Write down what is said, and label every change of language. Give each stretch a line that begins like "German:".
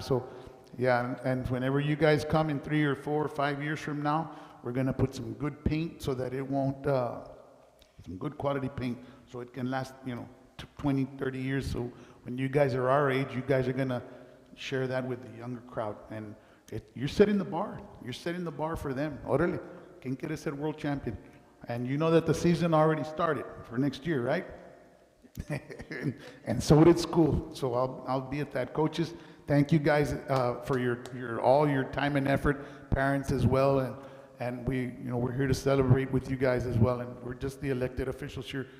English: So yeah, and whenever you guys come in 3 or 4 or 5 years from now, we're going to put some good paint so that it won't, some good quality paint so it can last, 20, 30 years. So when you guys are our age, you guys are going to share that with the younger crowd. And you're setting the bar. You're setting the bar for them.
Spanish: Orale, ¿quién quiere ser
English: world champion? And you know that the season already started for next year, right? and so did school. So I'll be at that. Coaches, thank you guys for all your time and effort. Parents as well, and we're here to celebrate with you guys as well. And we're just the elected officials here.